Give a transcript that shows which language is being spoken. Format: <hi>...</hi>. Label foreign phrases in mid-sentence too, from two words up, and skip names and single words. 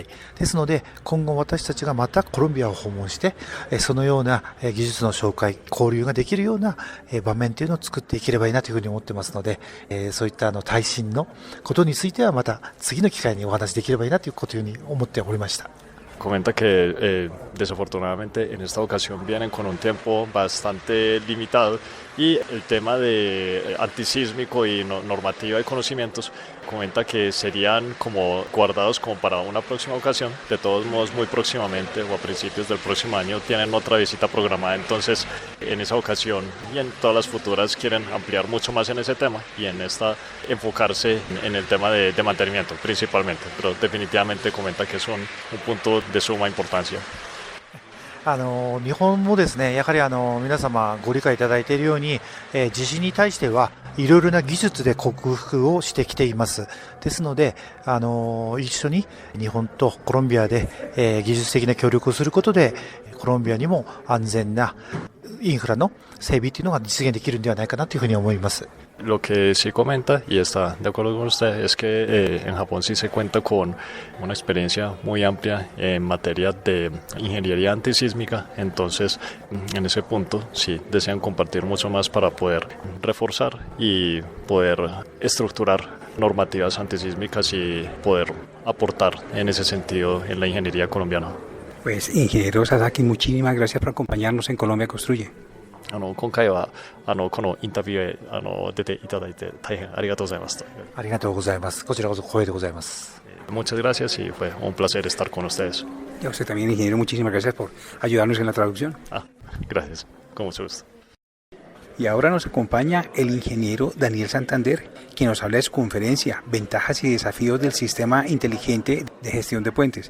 <ja>ですので、今後私たちがまたコロンビアを訪問して、そのような技術の紹介、交流ができるような場面というのを作っていければいいなというふうに思ってますので、そういった耐震のことについてはまた次の機会にお話できればいいなということに思っておりました。</ja> <es>Comenta que desafortunadamente en esta ocasión vienen con un tiempo bastante limitado y el tema de antisísmico y normativa y conocimientos comenta que serían como guardados como para una próxima ocasión. De todos modos, muy próximamente o a principios del próximo año tienen otra visita programada, entonces en esa ocasión y en todas las futuras quieren ampliar mucho más en ese tema y en esta enfocarse en el tema de mantenimiento principalmente, pero definitivamente comenta que son un punto de suma importancia.</es> <ja>日本もですね、やはり皆様ご理解いただいているように、地震に対してはいろいろな技術で克服をしてきています。ですので、一緒に日本とコロンビアで、技術的な協力をすることで、コロンビアにも安全なインフラの整備というのが実現できるんではないかなというふうに思います。</ja> <es>Lo que sí comenta, y está de acuerdo con usted, es que en Japón sí se cuenta con una experiencia muy amplia en materia de ingeniería antisísmica, entonces en ese punto sí desean compartir mucho más para poder reforzar y poder estructurar normativas antisísmicas y poder aportar en ese sentido en la ingeniería colombiana. Pues ingeniero Sasaki, muchísimas gracias por acompañarnos en Colombia Construye.</es> <ja>今回はこのインタビューへ出ていただいて大変ありがとうございます。ありがとうございます。こちらこそ光栄でございます。</ja> <es>Muchas gracias y fue un placer estar con ustedes. Y a usted también, ingeniero, muchísimas gracias por ayudarnos en la traducción. Gracias, con mucho gusto. Y ahora nos acompaña el ingeniero Daniel Santander, quien nos habla de su conferencia, Ventajas y Desafíos del Sistema Inteligente de Gestión de Puentes.</es>